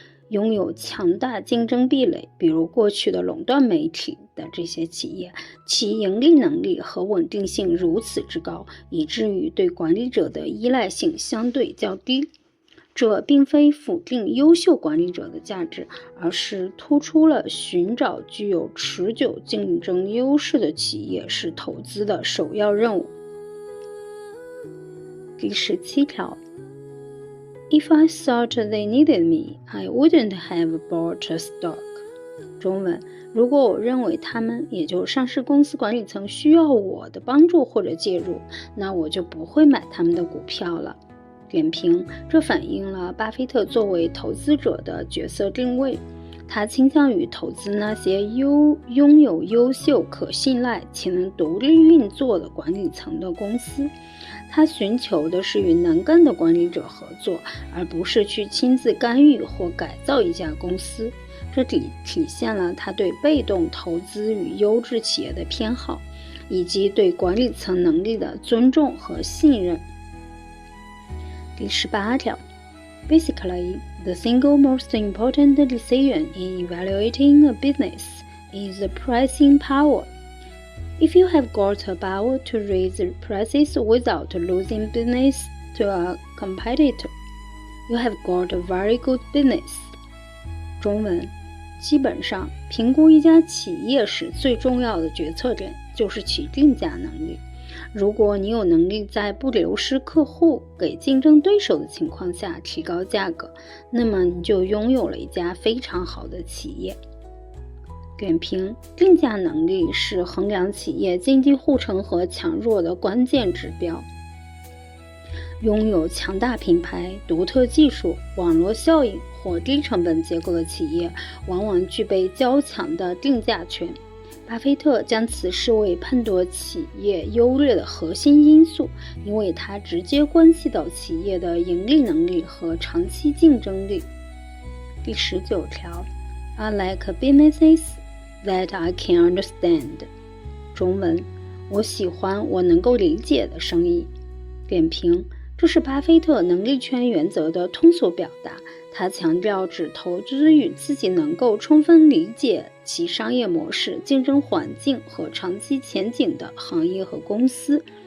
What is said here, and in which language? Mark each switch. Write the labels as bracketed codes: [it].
[zh] 拥有强大竞争壁垒，比如过去的垄断媒体的这些企业，其盈利能力和稳定性如此之高，以至于对管理者的依赖性相对较低。这并非否定优秀管理者的价值，而是突出了寻找具有持久竞争优势的企业是投资的首要任务。第17条， [en] If I thought they needed me, I wouldn't have bought a stock. [zh] 中文，如果我认为他们，也就上市公司管理层需要我的帮助或者介入，那我就不会买他们的股票了。点评，这反映了巴菲特作为投资者的角色定位。他倾向于投资那些拥有优秀、可信赖且能独立运作的管理层的公司。他寻求的是与能干的管理者合作，而不是去亲自干预或改造一家公司。这体现了他对被动投资与优质企业的偏好，以及对管理层能力的尊重和信任。第18条， [en] Basically, the single most important decision in evaluating a business is the pricing power. If you have got a power to raise prices without losing business to a competitor, you have got a very good business. [zh] 中文，基本上，评估一家企业时最重要的决策点就是其定价能力。如果你有能力在不流失客户给竞争对手的情况下提高价格，那么你就拥有了一家非常好的企业。点评，定价能力是衡量企业经济护城河强弱的关键指标。拥有强大品牌、独特技术、网络效应或低成本结构的企业，往往具备较强的定价权。巴菲特将此视为判断企业优劣的核心因素，因为它直接关系到企业的盈利能力和长期竞争力。第19条， [en] I like businesses that I can understand. [zh] 中文，我喜欢我能够理解的生意。点评，这是巴菲特能力圈原则的通俗表达，他强调只投资与自己能够充分理解其商业模式、竞争环境和长期前景的行业和公司。